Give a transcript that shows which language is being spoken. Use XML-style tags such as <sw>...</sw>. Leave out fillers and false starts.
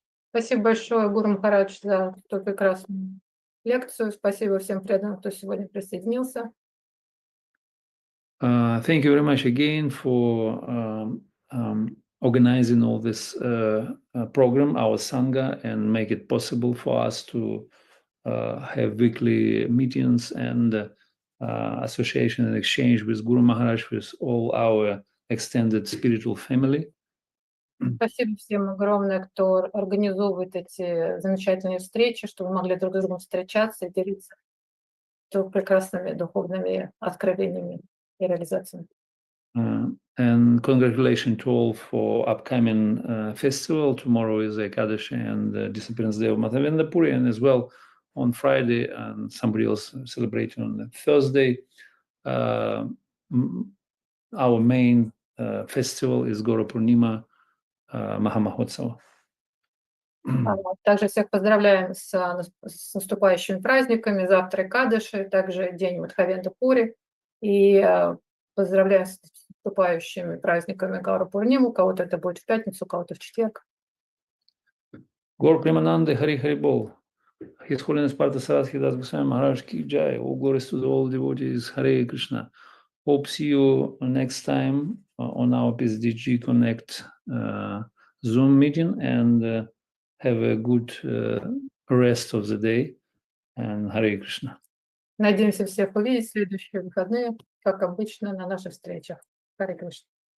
<ru>Спасибо большое, Гуру Махарадж, за эту прекрасную лекцию. Спасибо всем преданным, кто сегодня присоединился.</ru> <en>Thank you very much again for organizing all this program, our Sangha, and make it possible for us to have weekly meetings and association and exchange with Guru Maharaj, with all our extended spiritual family.</en> <ru>Спасибо всем огромное, кто организовывает эти замечательные встречи, чтобы мы могли друг с другом встречаться и делиться прекрасными духовными откровениями и реализациями.</ru> <en>And congratulations to all for upcoming festival. Tomorrow is Ekadashi and the Disappearance Day of Madhavendra Puri, and as well on Friday, and somebody else celebrating on Thursday. Our main festival is Gaurapurnima Mahamahotsava.</en> <ru>Также всех поздравляем с наступающими праздниками. Завтра Экадаши, также день Мадхавендра Пури. И поздравляем с наступающими праздниками Гаурапурниму. У кого-то это будет в пятницу, у кого-то в четверг.</ru> <bn>Gaur Premanande Hari Hari Bol.</bn> <en>His Holiness Partha Sarathi Das Goswami Maharaj Ki Jai. All glories to all devotees. Hare Krishna. Hope see you next time on our PSDG Connect Zoom meeting, and have a good rest of the day. And Hare Krishna.</en> <ru>Надеемся всех увидеть в следующие выходные, как обычно, на наших встречах. Харе Кришна.</ru>